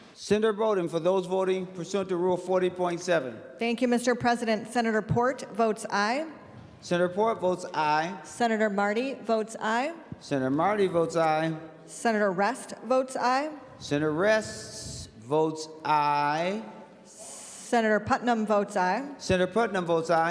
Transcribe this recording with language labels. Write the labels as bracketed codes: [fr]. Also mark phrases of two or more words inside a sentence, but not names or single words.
[en] Senator Bowden, for those voting pursuant to Rule 40.7. Thank you, Mr. President. Senator Port votes aye. Senator Port votes aye. Senator Marty votes aye. Senator Marty votes aye. Senator Rest votes aye. Senator Rest votes aye. Senator Putnam votes aye. Senator Putnam votes aye.